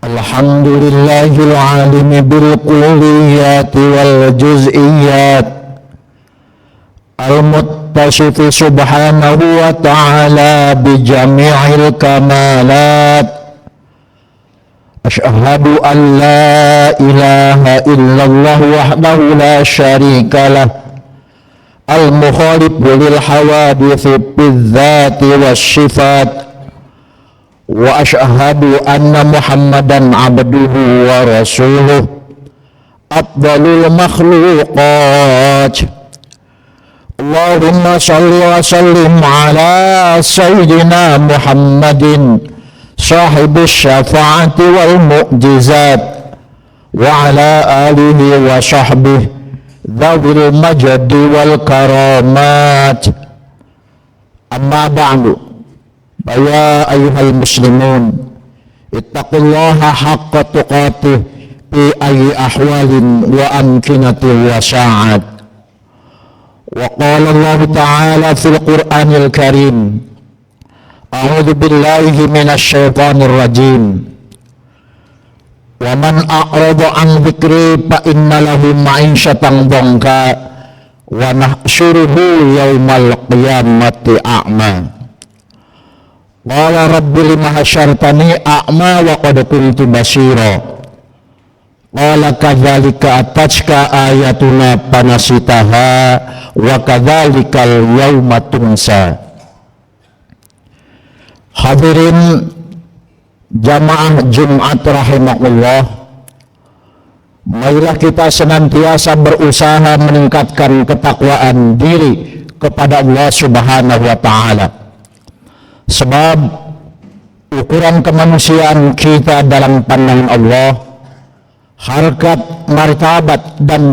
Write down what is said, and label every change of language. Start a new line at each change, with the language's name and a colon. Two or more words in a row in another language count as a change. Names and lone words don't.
Arabic: الحمد لله العالم بالكليات والجزئيات المتصف سبحانه وتعالى بجميع الكمالات. أشهد أن لا إله إلا الله وحده لا شريك له المخالف للحوادث بالذات والصفات. وأشهد أن محمدا عبده ورسوله أفضل المخلوقات. اللهم صل وسلم على سيدنا محمد صاحب الشفاعة والمعجزات وعلى آله وصحبه ذوي المجد والكرامات. أما بعد. يا أيها المسلمون اتقوا الله حق تقاته في أي أحوال وأمكنة وساعات. وقال الله تعالى في القرآن الكريم أعوذ بالله من الشيطان الرجيم. ومن أعرض عن ذكري فإن له معيشة ضنكا ونحشره يوم القيامة أعمى. قال رب لم حشرتني أعمى وقد كنت بصيرا. قال كذلك أتتك آياتنا فنسيتها وكذلك اليوم تنسى.
Indonesian: Hadirin jamaah Jumat rahimakumullah, marilah kita senantiasa berusaha meningkatkan ketakwaan diri kepada Allah
Arabic: سبحانه وتعالى.
Indonesian: Sebab ukuran kemanusiaan kita dalam pandangan Allah, harkat, martabat, dan